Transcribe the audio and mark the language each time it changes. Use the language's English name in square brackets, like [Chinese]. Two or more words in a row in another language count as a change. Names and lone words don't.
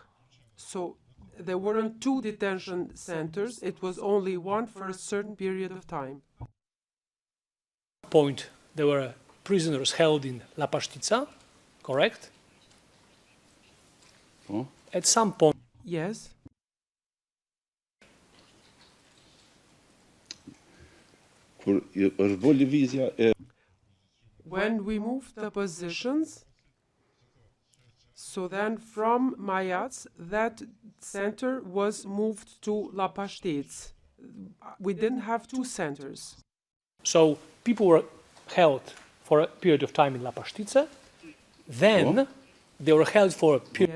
[English] So there weren't two detention centers, it was only one for a certain period of time. Point, there were prisoners held in Lapashtica, correct? Oh. At some point, Yes? [Albanian] Kur është bërë lëvizja e [English] When we moved the positions, so then from Mayats, that center was moved to Lapashtic. We didn't have two centers. so people were held for a period of time in Lapashtica, then they were held for a period,